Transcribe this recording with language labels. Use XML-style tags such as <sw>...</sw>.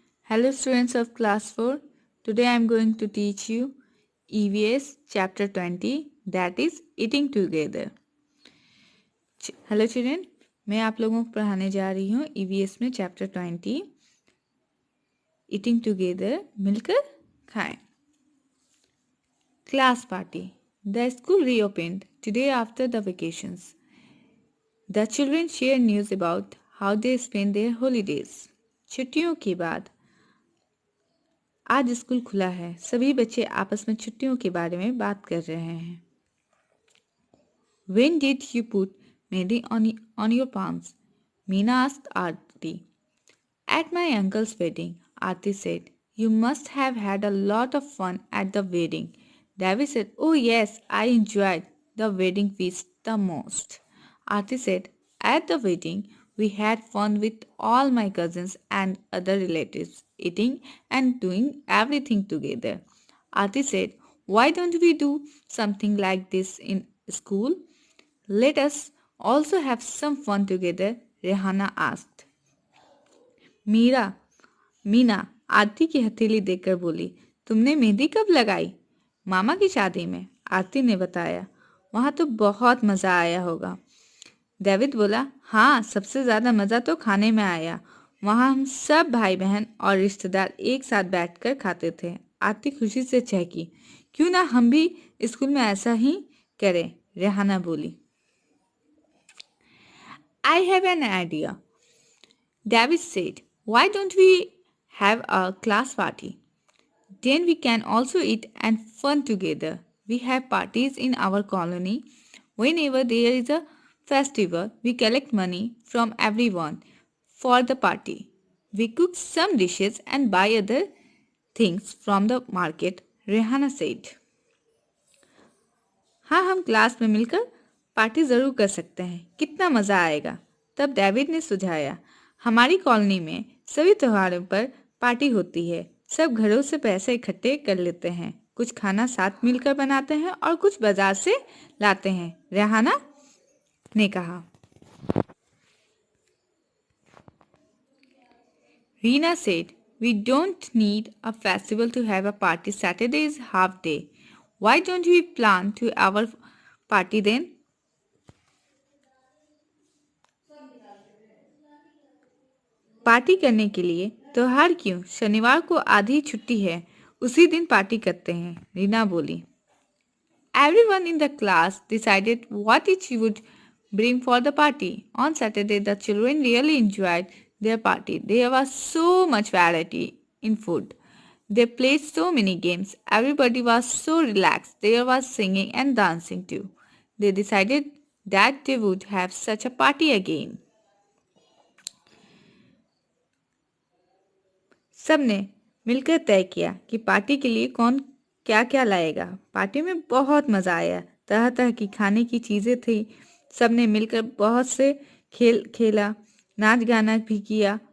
<en>Hello students of class 4. Today I am going to teach you EVS chapter 20, that is eating together. Hello children,</en> <hi>मैं आप लोगों को पढ़ाने जा रही हूँ EVS में chapter 20</hi> <en>eating together,</en> <hi>मिलकर खाएं.</hi> <en>Class party. The school reopened today after the vacations. The children shared news about how they spent their holidays.</en> <hi>छुट्टियों के बाद आज स्कूल खुला है. सभी बच्चे आपस में छुट्टियों के बारे में बात कर रहे हैं.</hi> <en>When did you put mehndi on your palms? Meena asked Aarti. At my uncle's wedding, Aarti said. You must have had a lot of fun at the wedding. David said, Oh yes, I enjoyed the wedding feast the most. Aarti said, At the wedding, we had fun with all my cousins and other relatives, eating and doing everything together. Aarti said, Why don't we do something like this in school? Let us also have some fun together, Rehana asked.</en> <hi>Meena आरती की हथेली देखकर बोली, तुमने मेहंदी कब लगाई? मामा की शादी में, आरती ने बताया. वहां तो बहुत मजा आया होगा. डेविड बोला, हाँ, सबसे ज्यादा मजा तो खाने में आया. वहां हम सब भाई बहन और रिश्तेदार एक साथ बैठकर खाते थे. आरती खुशी से चहकी. क्यों ना हम भी स्कूल में ऐसा ही करें, रेहाना बोली.</hi> <en>I have an idea, David said. Why don't we have a class party? Then we can also eat and fun together. We have parties in our colony. Whenever there is a festival, we collect money from everyone for the party. We cook some dishes and buy other things from the market, Rehana said.</en> <hi>हाँ, हम class में मिलकर party जरूर कर सकते हैं. कितना मजा आएगा. तब डेविड ने सुझाया. हमारी कॉलोनी में सभी त्योहारों पर पार्टी होती है. सब घरों से पैसे इकट्ठे कर लेते हैं. कुछ खाना साथ मिलकर बनाते हैं और कुछ बाजार से लाते हैं, रेहाना ने कहा.</hi> <en>Reena said, We don't need a festival to have a party. Saturday is half day. Why don't we plan to our party then?</en> <hi>Party करने के लिए त्योहार क्यों? शनिवार को आधी छुट्टी है. उसी दिन पार्टी करते हैं, रीना बोली.</hi> <en>Everyone in the class decided what each would bring for the party. On Saturday, the children really enjoyed their party. There was so much variety in food. They played so many games. Everybody was so relaxed. There was singing and dancing too. They decided that they would have such a party again.</en> <hi>सबने मिलकर तय किया कि party के लिए कौन क्या क्या लाएगा. पार्टी में बहुत मजा आया. तरह तरह की खाने की चीजें थी. सबने मिलकर बहुत से खेल खेला, नाच गाना भी किया.</hi>